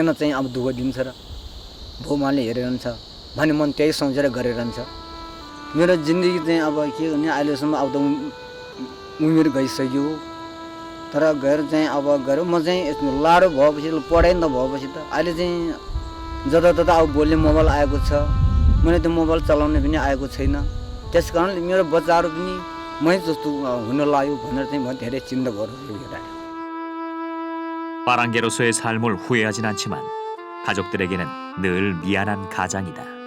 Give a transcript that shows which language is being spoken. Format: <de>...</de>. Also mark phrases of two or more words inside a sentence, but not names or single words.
<ne>चाहिँ अब दुःख दिन्छ र भौमाले हेरिरहन्छ भने मन त्यही सोचेर गरिरहन्छ मेरो जिन्दगी चाहिँ अब के भने अहिलेसम्म अब त उमेर गइसक्यो तर गएर चाहिँ अब गएर म चाहिँ लाडो भएपछि पढाइ नभएपछि त अहिले चाहिँ जतातता अब बोल्ने मोबाइल आएको छ मैले त्यो मोबाइल चलाउने पनि आएको छैन त्यस कारणले मेरो बच्चाहरू पनि मै जस्तो हुन लाग्यो भनेर चाहिँ म धेरै चिन्ता गरिरहेको</ne> <ko>빠랑개로서의 삶을 후회하진 않지만 가족들에게는 늘 미안한 가장이다.</ko>